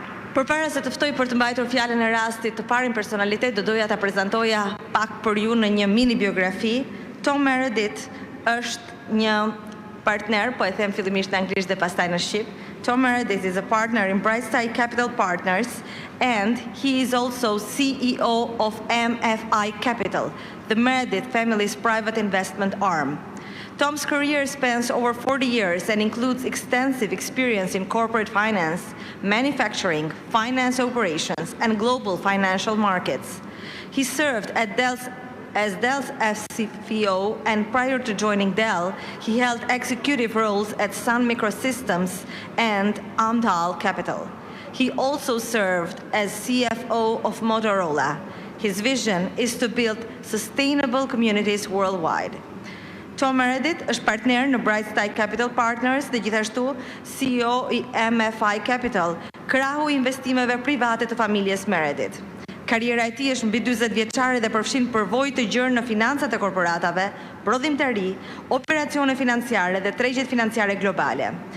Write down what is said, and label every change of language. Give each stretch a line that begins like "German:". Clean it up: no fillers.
Albanian: Përpara se të ftoj për të mbajtur fjalën e rastit të parin personalitet, do doja ta prezantoja pak për ju në një mini biografi. Tom Meredith është një partner, po e them fillimisht në anglisht dhe pastaj në shqip.
English: Tom Meredith is a partner in Brightside Capital Partners, and he is also CEO of MFI Capital, the Meredith family's private investment arm. Tom's career spans over 40 years and includes extensive experience in corporate finance, manufacturing, finance operations, and global financial markets. He served at as Dell's CFO, and prior to joining Dell, he held executive roles at Sun Microsystems and Amdal Capital. He also served as CFO of Motorola. His vision is to build sustainable communities worldwide.
Albanian: Tom Meredith është partner në Brightside Capital Partners dhe gjithashtu CEO I MFI Capital, krahu I investimeve private të familjes Meredith. Karriera e tij është mbi 40 vjeçare dhe përfshin përvojë të gjerë në financat e korporatave, prodhimtari, operacione financiare dhe tregjet financiare globale.